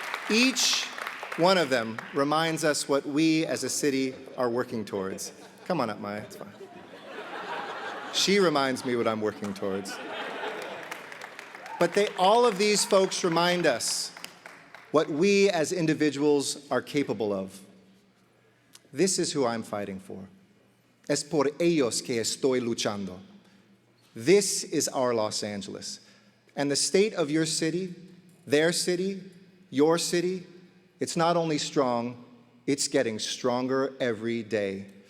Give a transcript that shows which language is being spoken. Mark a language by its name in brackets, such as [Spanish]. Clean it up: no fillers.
[English] Each one of them reminds us what we as a city are working towards. Come on up, Maya, it's fine. She reminds me what I'm working towards. But all of these folks remind us what we as individuals are capable of. This is who I'm fighting for. [Spanish] Es por ellos que estoy luchando. [English] This is our Los Angeles. And the state of your city, their city, your city, it's not only strong, it's getting stronger every day.